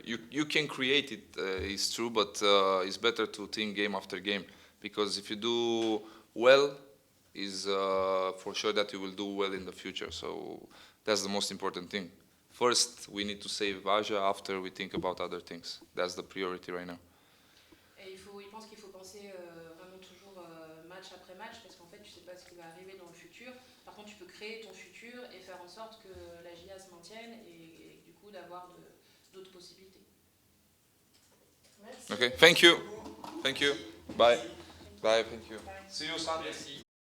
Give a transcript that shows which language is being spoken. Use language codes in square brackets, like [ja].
[en] You can create it, it's true, but it's better to think game after game, because if you do well, is for sure that you will do well in the future. So that's the most important thing. First, we need to save Aja. After, we think about other things. That's the priority right now. [fr] Et il pense qu'il faut penser vraiment toujours match après match, parce qu'en fait, tu sais pas ce qui va arriver dans le futur. Par contre, tu peux créer ton futur et faire en sorte que la GIA se maintienne et du coup d'avoir d'autres possibilités. [en] Okay, thank you. Thank you. Bye. Bye, thank you. See you Sunday.